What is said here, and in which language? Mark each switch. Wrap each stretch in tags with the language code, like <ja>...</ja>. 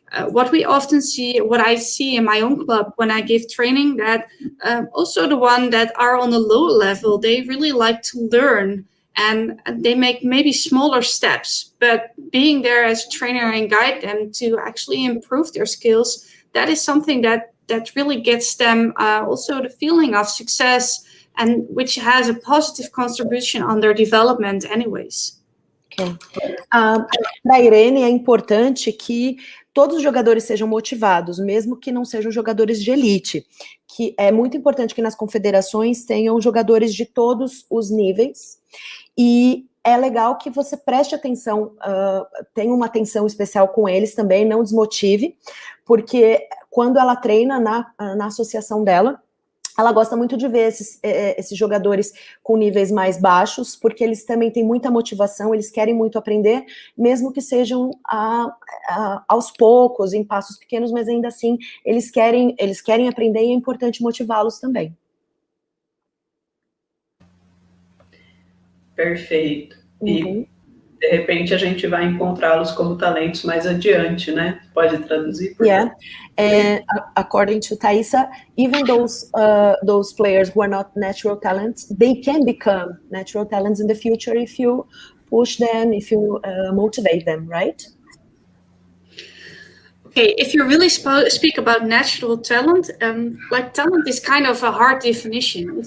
<en>What we often see, what I see in my own club when I give training, that also the one that are on a lower level, they really like to learn and they make maybe smaller steps, but being there as a trainer and guide them to actually improve their skills, that is something that really gets them also the feeling of success, and which has a positive contribution on their development anyways. Okay.</en> <pt>Para Irene é importante que todos os jogadores sejam motivados, mesmo que não sejam jogadores de elite, que é muito importante que nas confederações tenham jogadores de todos os níveis, e é legal que você preste atenção, tenha uma atenção especial com eles também, não desmotive, porque quando ela treina na associação dela, ela gosta muito de ver esses jogadores com níveis mais baixos, porque eles também têm muita motivação, eles querem muito aprender, mesmo que sejam aos poucos, em passos pequenos, mas ainda assim, eles querem aprender e é importante motivá-los também. Perfeito. E, de repente, a gente vai encontrá-los como talentos mais adiante, né? Pode traduzir?</pt> <en>Yeah, and according to Thaisa, even those players who are not natural talents, they can become natural talents in the future if you push them, if you motivate them, right? Okay, if you really speak about natural talent, like talent is kind of a hard definition.</en>